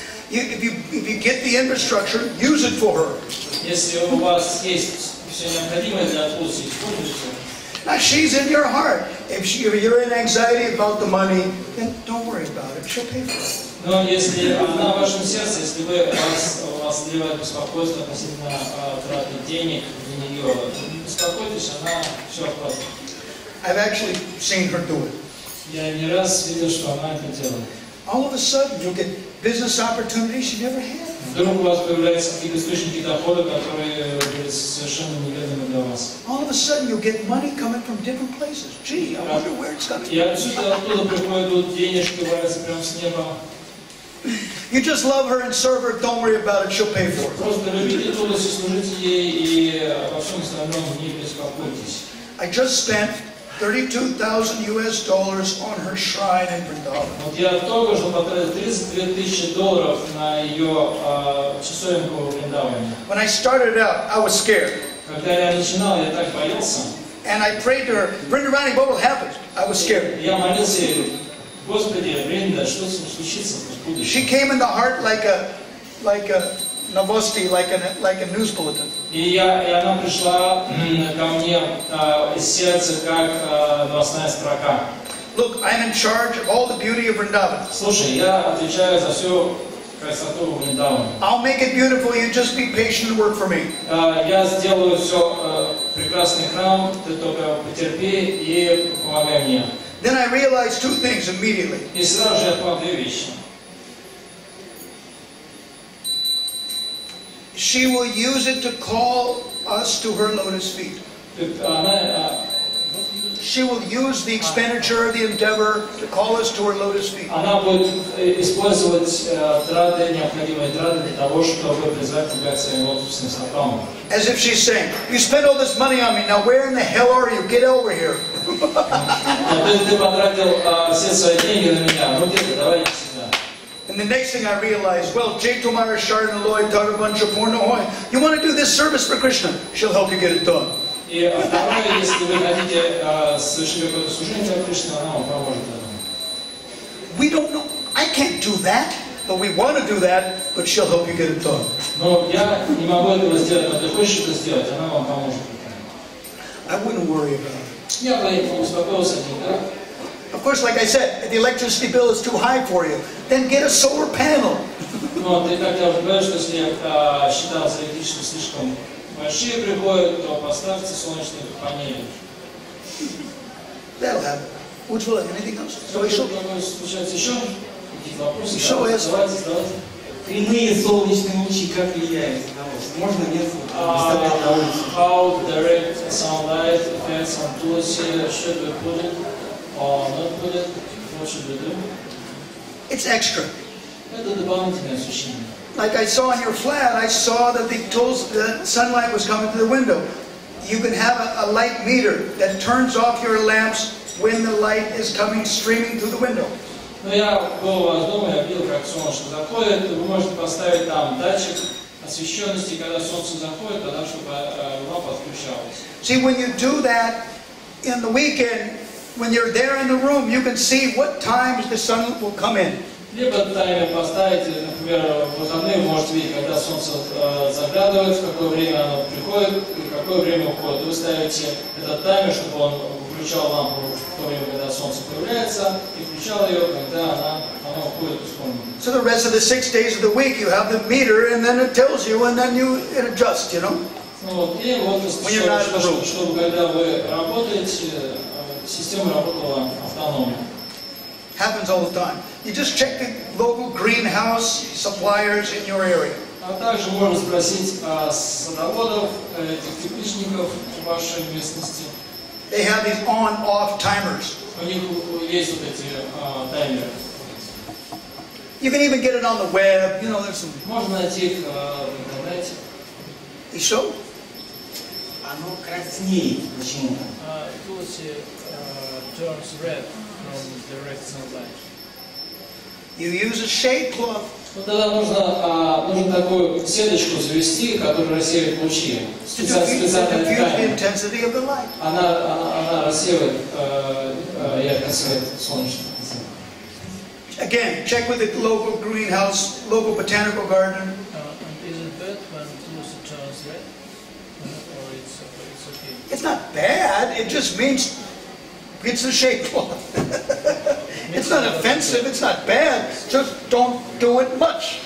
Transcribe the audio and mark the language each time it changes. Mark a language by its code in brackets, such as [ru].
[en] If you get the infrastructure, use it for her. [ru] Если у вас есть все необходимое для отпуска, используйте. [en] Now she's in your heart. If you're in anxiety about the money, then don't worry about it. She'll pay for it. [ru] Но если она в вашем сердце, если вас сливает беспокойство относительно траты денег для нее, не беспокойтесь, она все оплатит. [en] I've actually seen her do it. [ru] Я не раз видел, что она это делает. [en] All of a sudden, you'll get business opportunities you never had. [ru] Вдруг у вас появляются какие-то источники дохода, которые были совершенно неведомы для вас. [en] All of a sudden, you'll get money coming from different places. Gee, I wonder where it's coming [ru] И оттуда приходят денежки, валяются прямо с неба. [en] You just love her and serve her. Don't worry about it. She'll pay for it. [ru] Просто любите Туласи, служите ей и обо всем остальном не беспокойтесь. [en] I just spent $32,000 on her shrine in Vrindavan. [ru] Вот я только что потратил $32,000 на ее часовенку в Вриндаване. [en] When I started out, I was scared. [ru] Когда я начинал, я так боялся. [en] And I prayed to her, Vrindarani, what will happen? I was scared. [ru] Я молился ей, Господи, Вринда, что случится в будущем? [en] She came in the heart like a novosti, like a news bulletin. [ru] И она пришла ко мне из сердца, как новостная строка. [en] Look, I'm in charge of all the beauty of Vrindavan. [ru] Слушай, я отвечаю за всю красоту Вриндавана. [en] I'll make it beautiful, you just be patient and work for me. [ru] Я сделаю все прекрасный храм, ты только потерпи и помогай мне. [en] Then I realized two things immediately. [ru] И сразу же я понял две вещи. [en] She will use it to call us to her lotus feet. [ru] Она, [en] She will use the expenditure of the endeavor to call us to her lotus feet. [ru] она будет использовать траты, необходимые траты для того, чтобы призвать тебя к своим лотосным стопам. [en] As if she's saying, you spent all this money on me, now where in the hell are you? Get over here. [ru] Ты потратил все свои деньги на меня, ну где-то, давай иди сюда. [en] And the next thing I realized, well, J. Tomara Shardana Lloyd taught a bunch of porno. You want to do this service for Krishna? She'll help you get it done. [ru] И второе, если вы хотите совершить какое-то служение для Кришны, она вам поможет в этом. [en] We don't know. I can't do that, but we want to do that, but she'll help you get it done. [ru] Но я не могу этого сделать, но ты хочешь это сделать, она вам поможет. [en] I wouldn't worry about it. [ru] Я бы успокоился никак. [en] Of course, like I said, if the electricity bill is too high for you, then get a solar panel. [ru] Но ты, как я уже говорил, что если счета за электричество слишком большие приходят, то поставьте солнечные панели. [en] That'll happen. Ujjwala, anything else? So [ru] Что случается еще? Какие-то вопросы? Еще есть. Задавайте. Прямые солнечные лучи как влияют на вас? Можно нет выставлять на улицу? [en] How direct sunlight affects on tulsi? Should we put it or not put it? What should we do? it's extra. [ru] Это дополнительное освещение. [en] Like I saw on your flat, I saw that the sunlight was coming to the window. You can have a light meter that turns off your lamps when the light is coming streaming through the window. [ru] Но я был у вас дома, я видел, как солнце заходит. Вы можете поставить там датчик освещенности, когда солнце заходит, тогда чтобы лампа отключалась. [en] See, when you do that in the weekend, when you're there in the room, you can see what times the sun will come in. [ru] Либо таймер поставите, например, в выходные вы можете видеть, когда солнце заглядывает, в какое время оно приходит и в какое время уходит. Вы ставите этот таймер, чтобы он включал лампу в то время, когда солнце появляется, и включал ее, когда она уходит из комнаты. [en] So the rest of the 6 days of the week, you have the meter, and then it tells you, and then it adjusts, you know. [ru] Ну вот, и вот, чтобы когда вы работаете, система работала автономно. [en] Happens all the time. You just check the local greenhouse suppliers in your area. [ru] А также можно спросить садоводов, этих тепличников в вашей местности. [en] They have these on-off timers. [ru] У них есть вот эти таймеры. [en] You can even get it on the web. You know, there's some. [ru] Можно найти их в интернете. [en] You show? [ru] Оно краснеет почему-то. [en] Tulsi turns red from direct sunlight. You use a shade cloth. [ru] Ну тогда нужно такую сеточку завести, которая рассеивает лучи. [en] To diffuse the [ru] Специальная [en] intensity of the light. [ru] она рассеивает яркий свет солнечный. [en] Again, check with the local greenhouse, local botanical garden. And is it bad when Tulsi turns red? Or it's okay? It's not bad. It just means it's a shade cloth. It's not offensive. It's not bad. Just don't do it much.